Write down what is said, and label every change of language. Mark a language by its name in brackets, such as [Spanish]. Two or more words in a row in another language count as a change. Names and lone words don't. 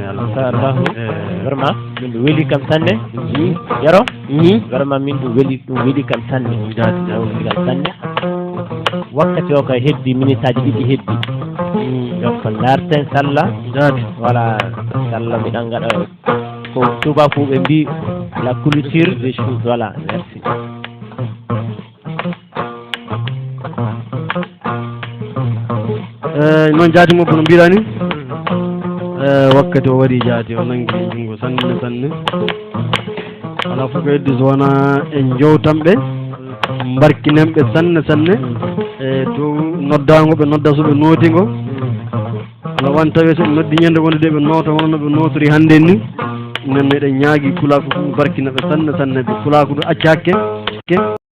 [Fula] alhamdulillah vraiment min ɗo weeli kam sanne yaro vraiment min ɗo weeli kam sanne weeli kam sanne wakkati o kay heddi minute aji ɗiɗi heddi donc darten sallah voilà sallah miɗan gaɗa ko tubakoɓe mbi [French] la culture des choses voilà merci [Fula] noon jaati mabbo no mbiɗa ni wakkati o waɗi jaati o nangi junngo sanne sanne ala fof ko heddi so wona en jowtan ɓe mbarkinen ɓe sanne sanne e dow noddago ɓe nodda so ɓe nootingo ala wan tawi so ɓe noddi ñande wonde de ɓe noota hono no ɓe notori hannde ni nen eɗen ñaagui kulako ɗum barkina ɓe sanne sanne ɓe kulako ɗum acca hakke